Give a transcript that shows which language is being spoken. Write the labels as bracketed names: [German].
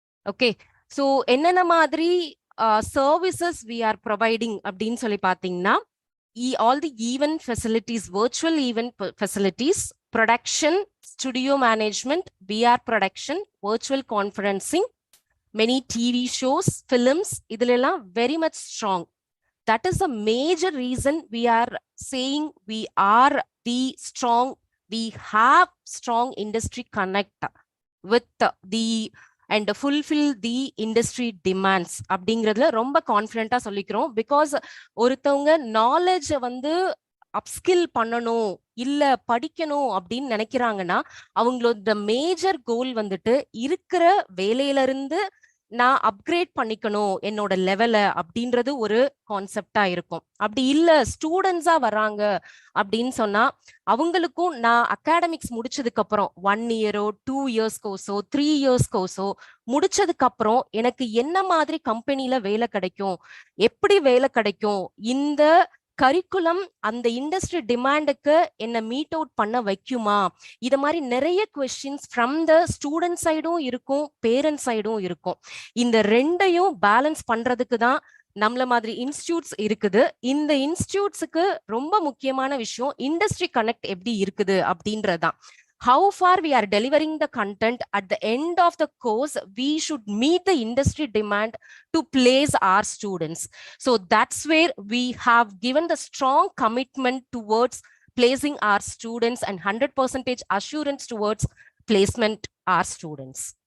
[English] Okay, so [Tamil] என்னென்ன மாதிரி [English] services we are providing [Tamil] அப்படின்னு சொல்லி பார்த்தீங்கன்னா, [English] all the event facilities, virtual event facilities, production, studio management, VR production, virtual conferencing, many TV shows, films, idhilella very much strong. That is the major reason we are saying we are the strong, we have strong industry connect with the and fulfill the industry demands [Tamil] அப்படிங்கிறதுல ரொம்ப கான்ஃபிடென்ட்டா சொல்லிக்கிறோம். Because ஒருத்தவங்க knowledge வந்து upskill பண்ணணும் இல்ல படிக்கணும் அப்படின்னு நினைக்கிறாங்கன்னா, அவங்களோட மேஜர் கோல் வந்துட்டு இருக்கிற வேலையில இருந்து நான் அப்கிரேட் பண்ணிக்கணும் என்னோட லெவலை அப்படின்றது ஒரு கான்செப்டா இருக்கும். அப்படி இல்ல ஸ்டூடெண்ட்ஸா வராங்க அப்படின்னு சொன்னா அவங்களுக்கும் நான் அகாடமிக்ஸ் முடிச்சதுக்கு அப்புறம் 1 இயரோ 2 இயர்ஸ் கோர்ஸோ 3 இயர்ஸ் கோர்ஸோ முடிச்சதுக்கு அப்புறம் எனக்கு என்ன மாதிரி கம்பெனில வேலை கிடைக்கும், எப்படி வேலை கிடைக்கும், இந்த கரிக்குலம் அந்த இண்டஸ்ட்ரி டிமாண்டுக்கு என்ன மீட் அவுட் பண்ண வைக்குமா, இத மாதிரி நிறைய கொஸ்டின்ஸ் ஃப்ரம் த ஸ்டூடெண்ட் சைடும் இருக்கும், பேரண்ட் சைடும் இருக்கும். இந்த ரெண்டையும் பேலன்ஸ் பண்றதுக்கு தான் நம்மள மாதிரி இன்ஸ்டியூட்ஸ் இருக்குது. இந்த இன்ஸ்டியூட்ஸுக்கு ரொம்ப முக்கியமான விஷயம் இண்டஸ்ட்ரி கனெக்ட் எப்படி இருக்குது அப்படின்றதுதான். [English] How far we are delivering the content at the end of the course, we should meet the industry demand to place our students. So that's where we have given the strong commitment towards placing our students and 100% assurance towards placement our students.